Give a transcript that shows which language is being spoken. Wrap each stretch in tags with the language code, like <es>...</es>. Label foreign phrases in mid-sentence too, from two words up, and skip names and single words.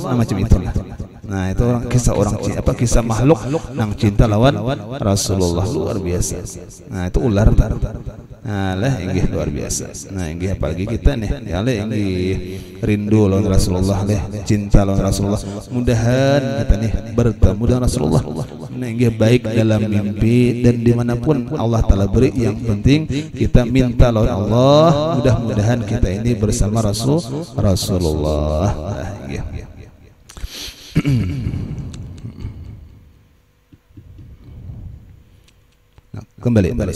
<bjn>Nah, macam itulah. Nah, itu kisah makhluk yang cinta lawan Rasulullah, luar biasa. Nah, itu ular tar. Nah, luar biasa. Nah, apalagi kita nih, ya rindu lawan Rasulullah, cinta lawan Rasulullah. Mudahan kita nih bertemu dengan Rasulullah. Nah, baik dalam mimpi dan dimanapun Allah Ta'ala beri. Yang penting kita minta lawan Allah. Mudah-mudahan kita ini bersama Rasulullah. Nah, kembali.</bjn>